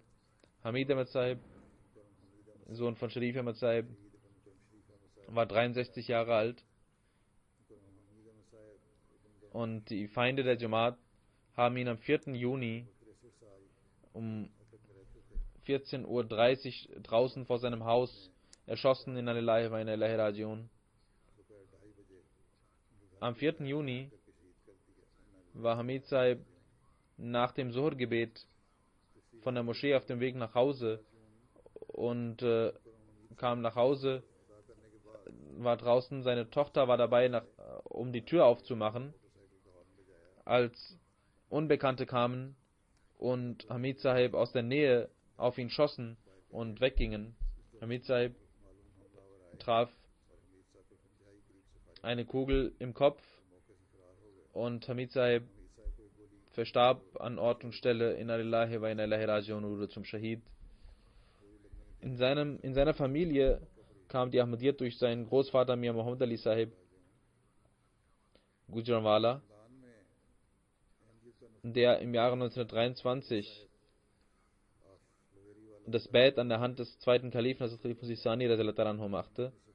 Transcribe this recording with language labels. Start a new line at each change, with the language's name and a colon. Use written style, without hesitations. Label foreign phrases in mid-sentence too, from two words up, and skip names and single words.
German: Hamid Ahmed Sahib, Sohn von Sharif Ahmed Sahib, war 63 Jahre alt. Und die Feinde der Jamaat haben ihn am 4. Juni um 14:30 Uhr draußen vor seinem Haus erschossen in
Arabic: لله وإنا إليه راجعون.
German: Am 4. Juni war Hamid Sahib nach dem Zuhr-Gebet von der Moschee auf dem Weg nach Hause und kam nach Hause, war draußen, seine Tochter war dabei, um die Tür aufzumachen, als Unbekannte kamen und Hamid Sahib aus der Nähe auf ihn schossen und weggingen. Hamid Sahib traf eine Kugel im Kopf und Hamid Sahib verstarb an Ort und Stelle.
Arabic: إنا لله وإنا إليه راجعون,
German: wurde zum Shahid. In seiner Familie kam die Ahmadiyyat durch seinen Großvater Mir Muhammad Ali Sahib Gujranwala, der im Jahre 1923 das Bait an der Hand des zweiten Kalifen, Hazrat Khalifah Sani
Arabic: رضي الله عنه,
German: machte.